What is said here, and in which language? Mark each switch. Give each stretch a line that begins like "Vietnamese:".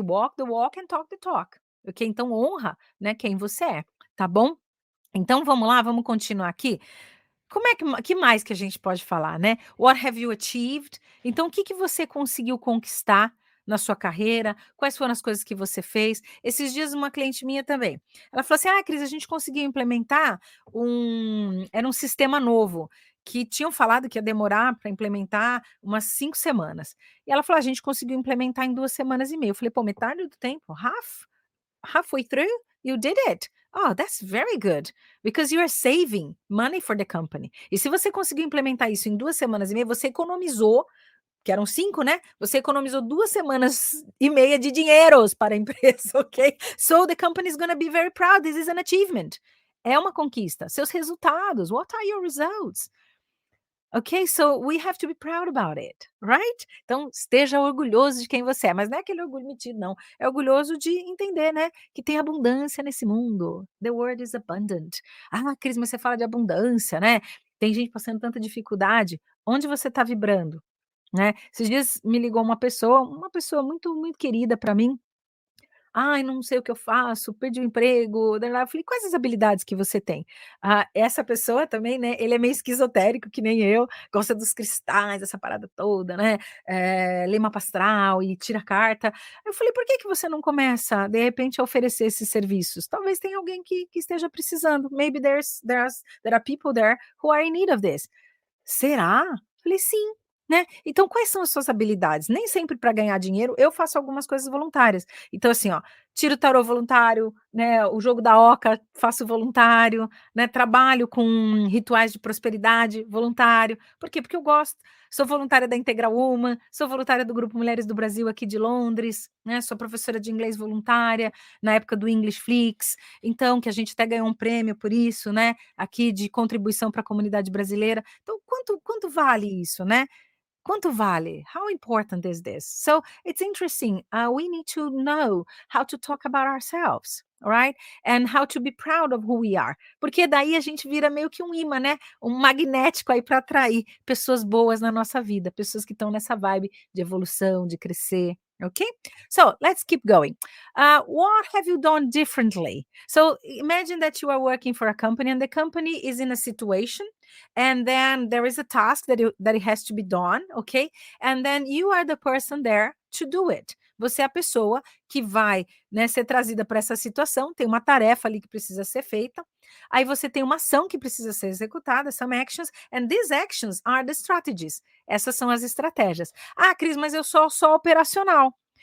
English: Walk the walk and talk the talk, ok?
Portuguese: Então honra, né, quem você é, tá bom? Então vamos lá, vamos continuar aqui. Como é que mais que a gente pode falar, né?
English: What have you achieved?
Portuguese: Então, o que que você conseguiu conquistar na sua carreira? Quais foram as coisas que você fez? Esses dias uma cliente minha também, ela falou assim: Cris, a gente conseguiu implementar era um sistema novo, que tinham falado que ia demorar para implementar umas 5 semanas. E ela falou: "A gente conseguiu implementar em 2 semanas e meia". Eu falei: "Pô, metade do tempo,
English: halfway through, you did it. Oh, that's very good, because you are saving money for the company".
Portuguese: E se você conseguir implementar isso em 2 semanas e meia, você economizou, que eram 5, né, você economizou 2 semanas e meia de dinheiros para a empresa, ok?
English: So the company is gonna be very proud, this is an achievement.
Portuguese: É uma conquista. Seus resultados,
English: what are your results? Ok, so we have to be proud about it, right?
Portuguese: Então, esteja orgulhoso de quem você é, mas não é aquele orgulho metido, não. É orgulhoso de entender, né, que tem abundância nesse mundo.
English: The world is abundant.
Portuguese: Cris, mas você fala de abundância, né? Tem gente passando tanta dificuldade. Onde você está vibrando, né? Esses dias me ligou uma pessoa muito, muito querida para mim. "Ai, não sei o que eu faço, perdi o emprego", eu falei: "Quais as habilidades que você tem?". Essa pessoa também, né, ele é meio esquizotérico que nem eu, gosta dos cristais, essa parada toda, né, lê mapa astral e tira carta. Eu falei: "Por que que você não começa, de repente, a oferecer esses serviços? Talvez tenha alguém que esteja precisando.
English: Maybe there are people there who are in need of this".
Portuguese: "Será?". Falei: "Sim", né. Então quais são as suas habilidades? Nem sempre para ganhar dinheiro, eu faço algumas coisas voluntárias. Então assim, ó, tiro tarô voluntário, né, o jogo da oca faço voluntário, né, trabalho com rituais de prosperidade voluntário. Por quê? Porque eu gosto. Sou voluntária da Integral Woman, sou voluntária do Grupo Mulheres do Brasil aqui de Londres, né, sou professora de inglês voluntária, na época do English Flix, então que a gente até ganhou um prêmio por isso, né, aqui de contribuição para a comunidade brasileira. Então quanto vale isso, né? Quanto vale?
English: How important is this? So it's interesting. We need to know how to talk about ourselves, all right? And how to be proud of who we are.
Portuguese: Porque daí a gente vira meio que um imã, né? Um magnético aí para atrair pessoas boas na nossa vida, pessoas que estão nessa vibe de evolução, de crescer.
English: Okay, so let's keep going. What have you done differently? So imagine that you are working for a company and the company is in a situation, and then there is a task that it has to be done, okay? And then you are the person there to do it.
Portuguese: Você é a pessoa que vai, né, ser trazida para essa situação, tem uma tarefa ali que precisa ser feita, aí você tem uma ação que precisa ser executada,
English: some actions, and these actions are the strategies.
Portuguese: Essas são as estratégias. Ah, Cris, mas eu sou só operacional.